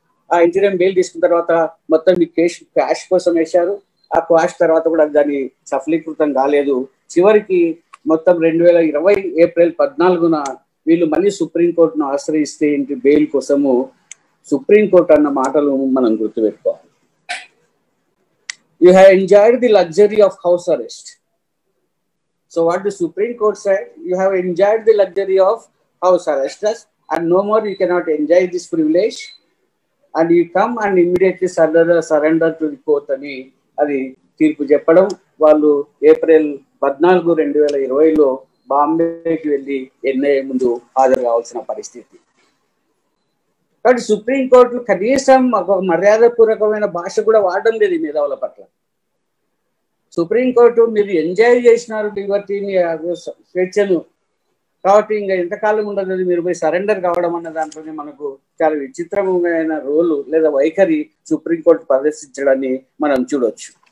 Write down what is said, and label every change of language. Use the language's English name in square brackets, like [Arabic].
[Telugu] ఆ interim bail తీసుకున్న తర్వాత మొత్తం ఈ కేసు క్వాష్ కోసం వేశారు. ఆ క్వాష్ తర్వాత కూడా దాన్ని సఫలీకృతం కాలేదు. చివరికి మొత్తం 2020 ఏప్రిల్ 14న వీళ్ళు మళ్ళీ సుప్రీంకోర్టును ఆశ్రయిస్తే ఇంటి బెయిల్ కోసము సుప్రీంకోర్టు అన్న మాటలు మనం గుర్తుపెట్టుకోవాలి. [English] You have enjoyed the luxury of house arrest. So what the Supreme Court said, you have enjoyed the luxury of house arrest and no more you cannot enjoy this privilege and you come and immediately surrender to the court [Telugu] అని అది తీర్పు చెప్పడం. వాళ్ళు April 14, 2020లో బాంబేకి వెళ్ళి NIA ముందు హాజరు కావాల్సిన పరిస్థితి. కాబట్టి సుప్రీంకోర్టు కనీసం ఒక మర్యాదపూర్వకమైన భాష కూడా వాడడం లేదు మేధావుల పట్ల. సుప్రీంకోర్టు మీరు ఎంజాయ్ చేసినారు లిబర్టీని, స్వేచ్ఛను, కాబట్టి ఇంకా ఎంతకాలం ఉండదు, మీరు పోయి సరెండర్ కావడం అన్న దాంట్లోనే మనకు చాలా విచిత్రమైన రోలు లేదా వైఖరి సుప్రీంకోర్టు ప్రదర్శించడాన్ని మనం చూడవచ్చు.